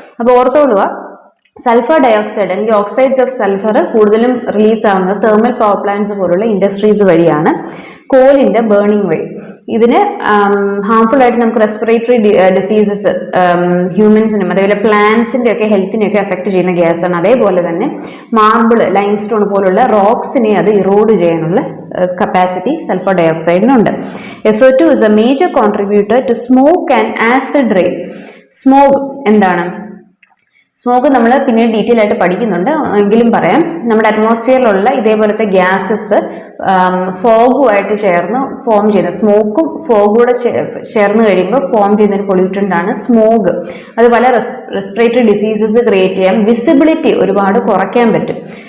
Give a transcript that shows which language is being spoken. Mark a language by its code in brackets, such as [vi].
[ml] അപ്പോൾ ഓർത്തോളുക, sulphur dioxide അല്ലെങ്കിൽ oxides of sulphur കൂടുതലും റിലീസ് ആവുന്നത് തെർമൽ പവർ പ്ലാന്റ്സ് പോലുള്ള ഇൻഡസ്ട്രീസ് വഴിയാണ്, കോലിന്റെ ബേണിംഗ് വഴി. ഇതിന് ഹാംഫുൾ ആയിട്ട് നമുക്ക് റെസ്പിറേറ്ററി ഡിസീസസ് ഹ്യൂമൻസിനും അതേപോലെ പ്ലാന്റ്സിന്റെ ഒക്കെ ഹെൽത്തിനെയൊക്കെ എഫക്ട് ചെയ്യുന്ന ഗ്യാസാണ്. അതേപോലെ തന്നെ മാർബിൾ, ലൈംസ്റ്റോൺ പോലുള്ള റോക്സിനെ അത് ഇറോഡ് ചെയ്യാനുള്ള capacity sulphur ഡയോക്സൈഡിനുണ്ട്. [en] SO2 is a major contributor to smoke and acid rain. [ml] Smog എന്താണ്? സ്മോഗ് നമ്മൾ പിന്നീട് ഡീറ്റെയിൽ ആയിട്ട് പഠിക്കുന്നുണ്ട്, എങ്കിലും പറയാം. നമ്മുടെ അറ്റ്മോസ്ഫിയറിലുള്ള ഇതേപോലത്തെ ഗ്യാസസ് ഫോഗുമായിട്ട് ചേർന്ന് ഫോം ചെയ്യുന്ന, സ്മോക്കും ഫോഗൂടെ ചേർന്ന് കഴിയുമ്പോൾ ഫോം ചെയ്യുന്ന ഒരു പൊല്യൂട്ടൻ്റ് ആണ് സ്മോഗ്. അത് പല റെസ്പിറേറ്ററി ഡിസീസസ് ക്രിയേറ്റ് ചെയ്യാം, വിസിബിലിറ്റി ഒരുപാട് കുറയ്ക്കാൻ പറ്റും.